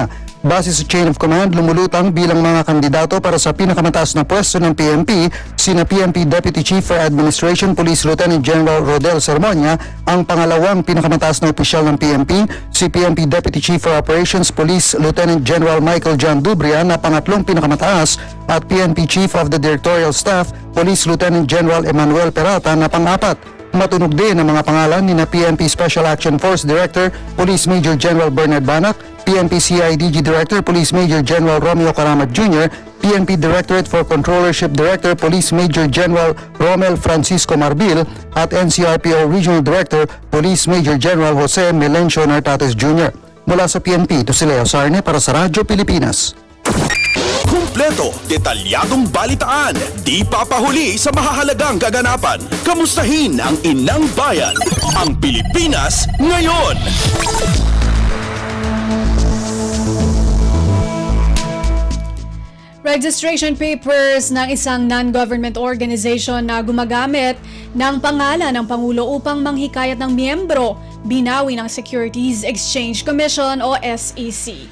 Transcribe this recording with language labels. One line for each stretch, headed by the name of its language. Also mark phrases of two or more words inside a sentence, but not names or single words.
Filipino: Base sa
English: chain of command,
Filipino: lumulutang bilang mga kandidato para sa pinakamataas na pwesto ng PNP, sina PNP
English: Deputy Chief for Administration Police Lieutenant General
Filipino: Rodel Sermonia, ang pangalawang pinakamataas na opisyal ng PNP, si PNP
English: Deputy Chief for Operations Police Lieutenant General
Filipino: Michael John Dubria na pangatlong pinakamataas, at PNP
English: Chief of the Directorial Staff Police Lieutenant General
Filipino: Emmanuel Peralta na pang-apat. Matunog din ang mga pangalan ni na PNP
English: Special Action Force Director Police Major General
Filipino: Bernard Banac, PNP CIDG
English: Director Police Major General
Filipino: Romeo Karamat Jr., PNP
English: Directorate for Controllership Director Police Major General
Filipino: Romel Francisco Marbil, at NCRPO
English: Regional Director Police Major General
Filipino: Jose Melencio Nartates Jr. Mula sa PNP, ito si Leo Sarne para sa Radyo Pilipinas. Kumpleto, detalyadong balitaan, di papahuli sa mahahalagang kaganapan. Kamustahin ang inang bayan, ang Pilipinas ngayon.
English: Registration papers
Filipino: ng isang
English: non-government organization
Filipino: na gumagamit ng pangalan ng Pangulo upang manghikayat ng miyembro, binawi ng Securities Exchange Commission o SEC.